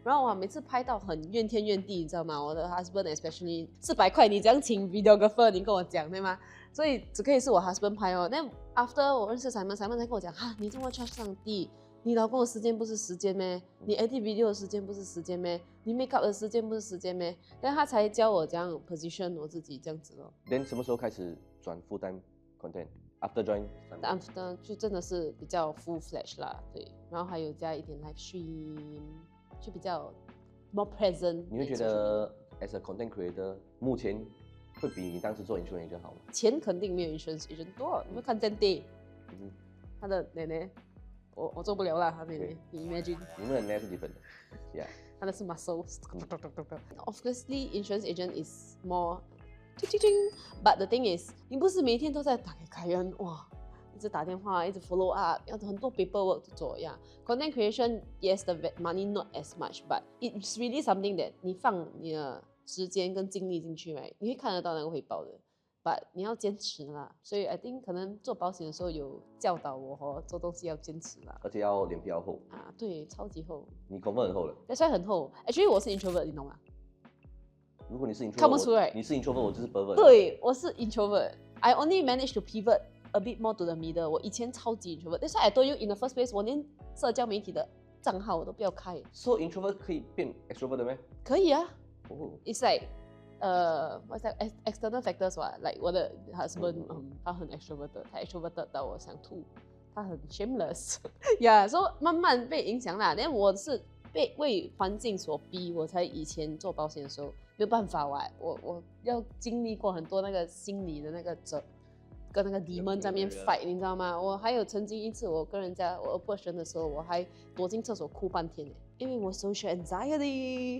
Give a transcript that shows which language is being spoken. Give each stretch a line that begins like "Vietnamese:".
Chinese: 然后我每次拍到很怨天怨地，你知道吗？我的 husband especially 400块，你这样请 videographer， 你跟我讲对吗？所以只可以是我 husband 拍哦。那 after 我认识 Simon 才跟我讲，哈，你这么 charge 上帝。你老公的时间不是时间咩？你 edit video 的时间不是时间咩？你 make up 的时间不是时间咩？但他才教我这样 position 我自己这样子咯。 Then 什么时候开始转 full time content？
English: After join
Chinese: After 就真的是比较 full flash 啦，对，然后还有加一点 live stream， 就比较 more present。你会觉得 as a content creator 目前会比你当时做 insurance agent 好吗？钱肯定没有 insurance agent 多，你会看 Dante，他的奶奶。我做不了啦，他妹妹，你 imagine？你们的 net 是 different 的 ，yeah。他的是 muscle。
English: Obviously, insurance agent is more， but the thing is，
Chinese: 你不是每天都在打给客人，哇，一直打电话，一直 follow up， 要很多 paperwork 做呀。
English: Content creation, yes, the money not as much, but it's really something that
Chinese: 你放你的时间跟精力进去，你会看得到那个回报的。 But 你要坚持啦，所以 I think 可能做保险的时候有教导我做东西要坚持啦，而且要脸皮要厚啊，对，超级厚。你功夫很厚了，但是很厚。 Actually 我是 introvert， 你懂吗？如果你是 introvert，看不出来，你是 introvert， 我就是 pervert。对，我是
English: introvert。I only managed to pivot a bit more to the middle。
Chinese: 我以前超级 introvert， 但是
English: I told you in the first place，
Chinese: 我连社交媒体的账号我都不要开。 So introvert 可以变 extrovert 的咩？可以啊。 Oh.
English: It's like what's that external factors
Chinese: 吧 ，like 我的 husband， 他很 extroverted， 他 extroverted 到我想吐，他很 shameless， so 慢慢被影响啦。但我是为环境所逼，我才以前做保险的时候没有办法我要经历过很多那个心理的那个跟那个 demon 在那边 fight， 你知道吗？我还有曾经一次我跟人家我 approach 人的时候，我还躲进厕所哭半天因为我 social anxiety。